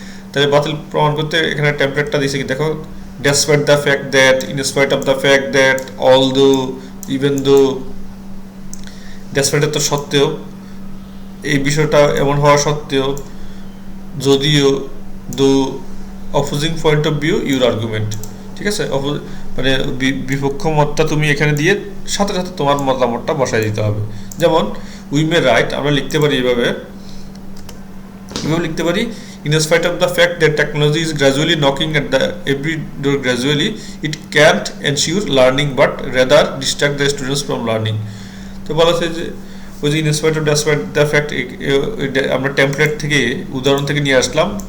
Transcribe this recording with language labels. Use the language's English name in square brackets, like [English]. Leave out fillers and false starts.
[Bangla] তাহলে বাতিল প্রমাণ করতে এখানে টেমপ্লেটটা দিয়েছে কি দেখো, [English] despite the fact that, in spite of the fact that, although, even though, despite [Bangla] তো সত্ত্বেও, এই বিষয়টা এমন হওয়া সত্ত্বেও, যদিও, দো, [English] Opposing point of view your argument. [Bangla] ঠিক আছে, মানে বিপক্ষ মতটা তুমি এখানে দিয়ে সাথে সাথে তোমার মতামতটা বসাই দিতে হবে। [English] যেমন we may write, [Bangla] আমরা লিখতে পারি এভাবে লিখতে পারি, [English] in spite of the fact that technology is gradually knocking at the every door gradually, it can't ensure learning but rather distract the students from learning. [Bangla] তো বলা হচ্ছে যে ওই যে in spite of the fact, আমরা template থেকে উদাহরণ থেকে নিয়ে আসলাম।